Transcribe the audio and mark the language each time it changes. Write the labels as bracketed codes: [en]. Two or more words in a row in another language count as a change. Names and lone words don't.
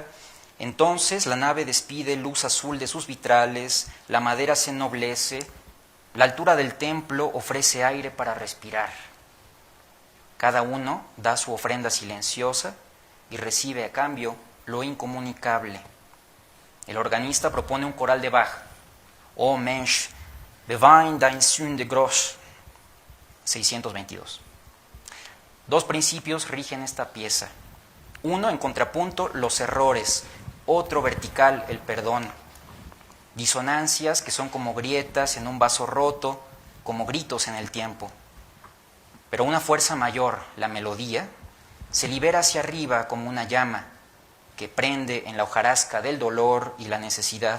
[es] Entonces la nave despide luz azul de sus vitrales, la madera se ennoblece, la altura del templo ofrece aire para respirar. Cada uno da su ofrenda silenciosa y recibe a cambio lo incomunicable. El organista propone un coral de Bach. [de] Oh Mensch, bewein dein Sünde groß. 622. [es] Dos principios rigen esta pieza. Uno, en contrapunto, los errores. Otro, vertical, el perdón. Disonancias que son como grietas en un vaso roto, como gritos en el tiempo. Pero una fuerza mayor, la melodía, se libera hacia arriba como una llama que prende en la hojarasca del dolor y la necesidad.